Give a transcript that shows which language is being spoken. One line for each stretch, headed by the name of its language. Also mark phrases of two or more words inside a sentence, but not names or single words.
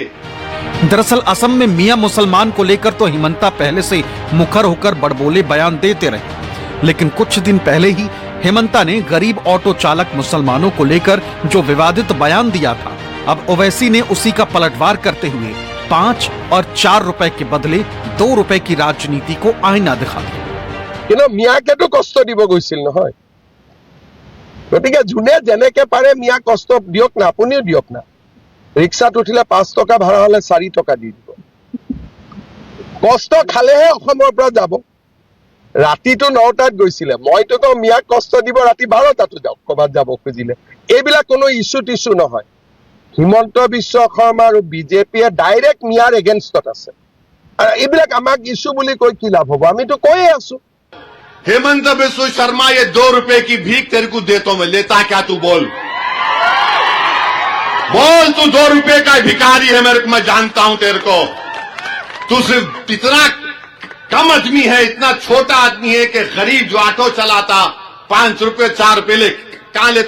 Hindi: दरअसल असम में मियां मुसलमान को लेकर तो हेमंता पहले से मुखर होकर बड़बोले बयान देते रहे, लेकिन कुछ दिन पहले ही हेमंता ने गरीब ऑटो चालक मुसलमानों को लेकर जो विवादित बयान दिया था, अब ओवैसी ने उसी का पलटवार करते हुए 5 और 4 रुपए के बदले 2 रुपए की राजनीति को आईना दिखा दिया।
Assamese: মিয়াকেতো কষ্ট দিব গৈছিল নহয়, গতিকে যোনে যেনেকে পাৰে মিয়াক কষ্ট দিয়ক না, আপুনিও দিয়ক না। ৰিক্সাত উঠিলে 5 টকা ভাড়া হলে 4 টকা দি দিব। কষ্ট খালেহে অসমৰ পৰা যাব। ৰাতিটো 9টাত গৈছিলে, মইতো তো মিয়াক কষ্ট দিব ৰাতি 12টাতো যাওক, ক'বাত যাব খুজিলে। এইবিলাক কোনো ইস্যু টিস্যু নহয়। হিমন্ত বিশ্ব শৰ্মা আৰু বিজেপিয়ে ডাইৰেক্ট মিয়াৰ এগেইনষ্টত আছে। এইবিলাক আমাক ইস্যু বুলি কৈ কি লাভ হ'ব? আমি তো কৈয়ে আছো।
Hindi: हेमंत बिस्व शर्मा, ये 2 रुपए की भीख तेरे को देता हूं मैं, लेता क्या तू? बोल बोल, तू 2 रुपए का भिखारी है मेरे को, मैं जानता हूं तेरे को। तू सिर्फ इतना कम आदमी है, इतना छोटा आदमी है कि गरीब जो ऑटो चलाता 5 रुपए 4 रुपए ले कहां लेता?